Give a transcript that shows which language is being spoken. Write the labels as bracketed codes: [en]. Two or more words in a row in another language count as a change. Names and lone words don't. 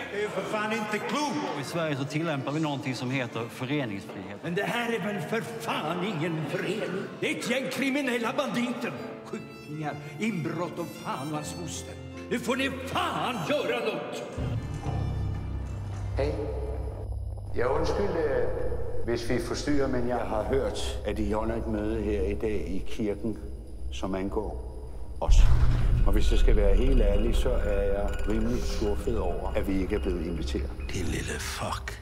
[sv] för fan inte klokt! I Sverige så tillämpar vi någonting som heter föreningsfrihet. Men det här är väl för fan ingen förening? Det är ett gäng kriminella banditer. Skjutningar, inbrott och fan och hans moster. Nu får ni fan göra något! [da] Hej. Jeg undskylder, hvis vi forstyrrer, men jeg har hørt, at I holder et møde her i dag i kirken, som angår os. Og hvis jeg skal være helt ærlig, så er jeg rimelig skuffet over, at vi ikke er blevet inviteret. Det lille fuck.